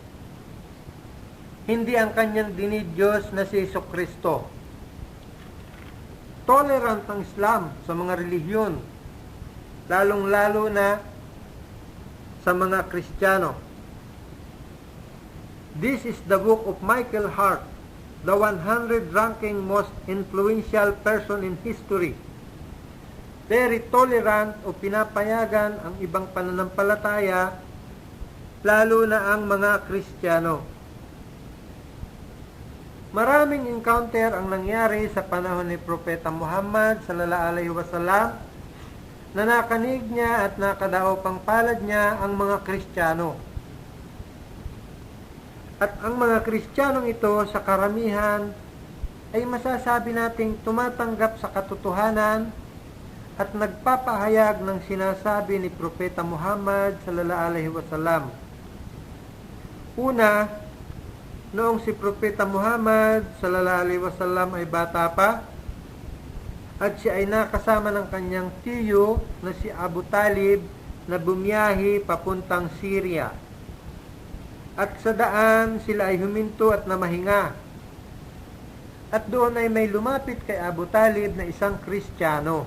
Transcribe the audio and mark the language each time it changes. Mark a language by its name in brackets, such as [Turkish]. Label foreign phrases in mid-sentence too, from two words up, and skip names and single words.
[Filipino] Hindi ang kanyang dinidyos na si Hesukristo. Tolerant ang Islam sa mga relihiyon, lalong-lalo na sa mga Kristiyano. [English] This is the book of Michael Hart, the 100 ranking most influential person in history. Very tolerant [Filipino] o pinapayagan ang ibang pananampalataya, lalo na ang mga Kristiyano. Maraming encounter ang nangyari sa panahon ni Propeta Muhammad [Arabic] صلى الله عليه وسلم [Filipino] na nakanig niya at nakadaop ang palad niya ang mga Kristiyano. At ang mga Kristiyanong ito sa karamihan ay masasabi nating tumatanggap sa katotohanan at nagpapahayag ng sinasabi ni Propeta Muhammad [Arabic] صلى الله عليه وسلم. [Filipino] Una, noong si Propeta Muhammad [Arabic] صلى الله عليه وسلم [Filipino] ay bata pa at siya ay nakasama ng kanyang tiyo na si Abu Talib na bumiyahi papuntang Syria. At sa daan sila ay huminto at namahinga. At doon ay may lumapit kay Abu Talib na isang Kristiyano.